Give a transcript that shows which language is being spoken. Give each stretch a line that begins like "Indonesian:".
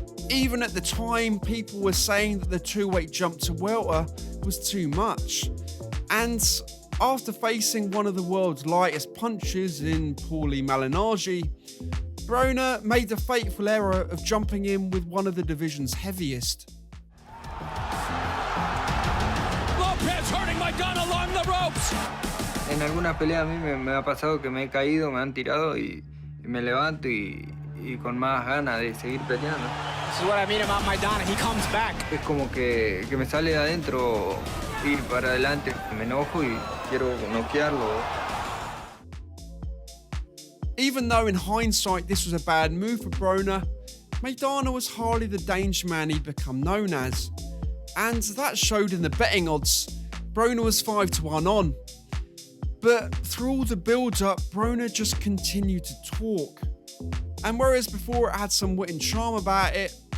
English: Even at the time, people were saying that the 2-weight jump to welter was too much, and after facing one of the world's lightest punchers in Paulie Malignaggi, Broner made the fateful error of jumping in with one of the division's heaviest. Lopez hurting Maidana along the ropes.
Spanish: En algunas peleas a mí me ha pasado que me he caído, me han tirado y me levanto y con más ganas de seguir peleando.
English: This is what I mean about Maidana. He comes back.
Spanish: Es como que me sale de adentro ir para adelante. Me enojo y quiero noquearlo.
English: Even though in hindsight this was a bad move for Broner, Maidana was hardly the danger man he'd become known as. And that showed in the betting odds. Broner was 5-1 on. But through all the build-up, Broner just continued to talk. And whereas before it had some wit and charm about it,